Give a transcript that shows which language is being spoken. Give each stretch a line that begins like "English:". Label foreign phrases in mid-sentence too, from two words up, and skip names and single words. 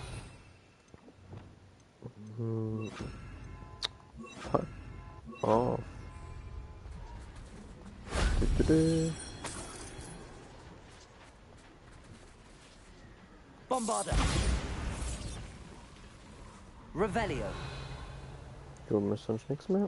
English: Fuck off. Bombarda. Revelio.
German: Du bist sonst nichts mehr?